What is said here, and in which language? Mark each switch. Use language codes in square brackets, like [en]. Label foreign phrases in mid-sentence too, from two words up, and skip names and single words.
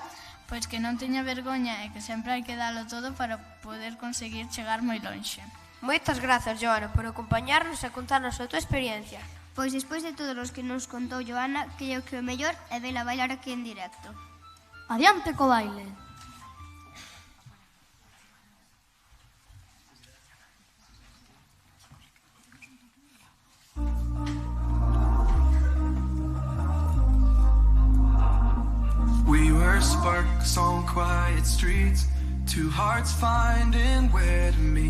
[gl] Pois que non teña vergoña e que sempre hai que dalo todo para poder conseguir chegar moi lonxe. Moitas grazas, Joana, por acompañarnos e contarnos a tua experiencia. Pois despois de todos os que nos contou Joana, creo que o mellor é vela bailar aquí en directo. Adiante co baile. [en] We were sparks on quiet streets, two hearts finding where to meet.